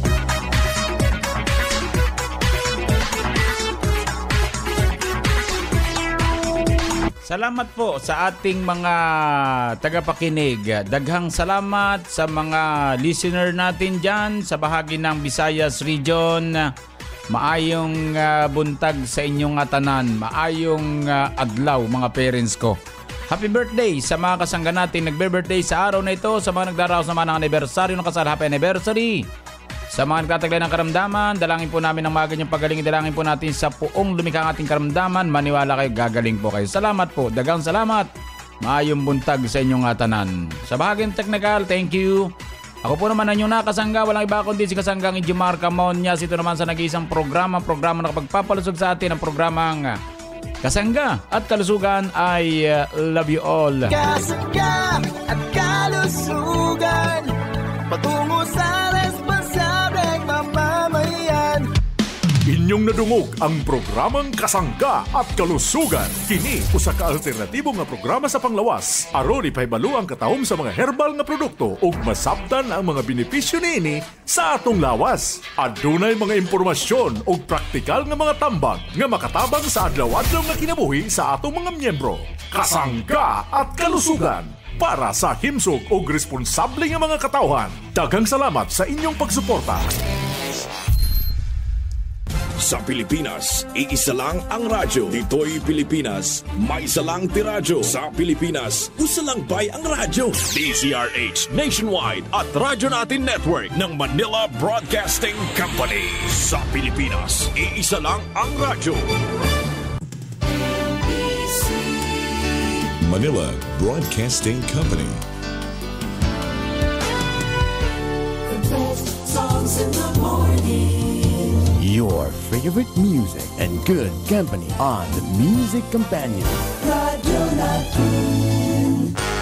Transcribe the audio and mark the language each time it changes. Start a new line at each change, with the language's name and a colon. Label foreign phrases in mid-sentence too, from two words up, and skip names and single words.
Filipino: Salamat po sa ating mga tagapakinig.
Cebuano: Daghang salamat
Filipino: sa mga listener natin dyan sa bahagi ng Visayas Region.
Cebuano: Maayong buntag sa inyong tanan. Maayong adlaw mga parents ko.
English: Happy birthday
Filipino: sa mga kasangga natin nagbe-birthday sa araw na ito. Sa mga nagdaraos naman ng anibersaryo ng kasal,
English: happy anniversary.
Filipino: Sa mga nagtataglay ng karamdaman, dalangin po namin ang mga ganyang pagaling. Dalangin po natin sa puong lumikha ang ating karamdaman. Maniwala kayo, gagaling po kayo. Salamat po,
Cebuano: dagang salamat. Maayong buntag sa inyong tanan.
Filipino: Sa bahagyang technical,
English: thank you.
Filipino: Ako po naman ang inyong nakasangga. Walang iba kundi si kasanggang Ingimar Camonyas. Ito naman sa nag-iisang programa na kapagpapalusog sa atin ang programang Kasangga at kalusugan,
English: I love you all.
Filipino: Kasangga at kalusugan, patungo sa responsableng mamamayan.
Cebuano: Inyong nadungog ang programang Kasangga at Kalusugan. Kini usa ka alternatibo nga programa sa panglawas. Aron ipahibalo ang katahom sa mga herbal nga produkto ug masabtan ang mga benepisyo niini sa atong lawas. Adunay mga impormasyon ug praktikal nga mga tambag nga makatabang sa adlaw-adlaw nga kinabuhi sa atong mga miyembro. Kasangga at Kalusugan, para sa himsog ug responsable nga mga katawhan. Daghang salamat sa inyong pagsuporta.
Filipino: Sa Pilipinas, iisa lang ang radyo. Dito'y Pilipinas, may isa lang tiradyo.
Cebuano: Sa Pilipinas, usa lang bay ang radyo.
Filipino: DZRH Nationwide at Radyo Natin Network ng Manila Broadcasting Company. Sa Pilipinas, iisa lang ang radyo. Manila Broadcasting Company.
English: The best songs in the morning. Your favorite music and good company on the Music Companion. Radyo Natin.